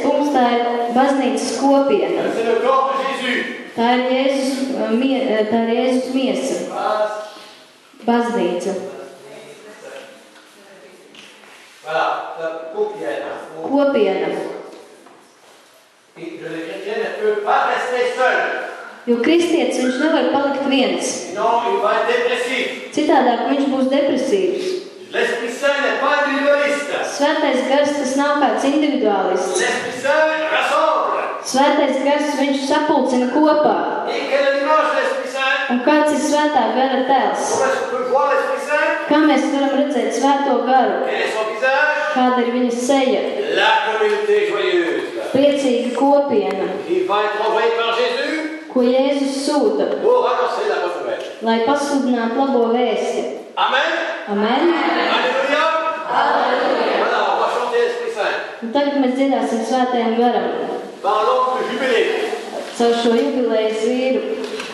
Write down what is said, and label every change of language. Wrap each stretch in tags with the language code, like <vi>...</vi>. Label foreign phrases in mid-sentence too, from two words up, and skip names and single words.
<lv>punkts, tā ir baznīcas kopiena. Tā ir Jēzus miesa. Baznīca. Kopiena.</lv> <fr>Le chrétien ne peut pas rester seul.</fr> <lv>Jo kristietis viņš nevar palikt viens.</lv> <fr>Sinon, il va être dépressif.</fr> <lv>Citādāk viņš būs depresīvs.</lv> <fr>L'Esprit Saint n'est pas individualiste.</fr> <lv>Svētais gars tas nav kāds individuālists.</lv> <fr>L'Esprit Saint rassemble.</fr> <lv>Svētais gars viņš sapulcina kopā.</lv> <fr>Et quelle est l'image de l'Esprit Saint?</fr> <lv>Un kāds ir svētā gara tēls?</lv> <fr>Comment est-ce qu'on peut voir l'Esprit Saint?</fr> <lv>Kā mēs varam redzēt svēto garu?</lv> <fr>Quel est son visage?</fr> <lv>Kāda ir viņa seja?</lv> <fr>La communauté joyeuse.</fr> <lv>Priecīga kopiena,</lv> <fr>Qui va être envoyée par Jésus</fr> <lv>ko Jēzus sūta,</lv> <fr>pour annoncer la bonne nouvelle.</fr> <lv>lai pasludinātu labo vēsti.</lv> <fr>Amen.</fr> <lv>Amen!</lv> <fr>Alléluia. Voilà, on va chanter l'Esprit Saint.</fr> <lv>Un tagad mēs dziedāsim svētajam garam.</lv> <fr>Par l'ordre du jubilé.</fr> <lv>Caur šo jubilejas vīru.</lv>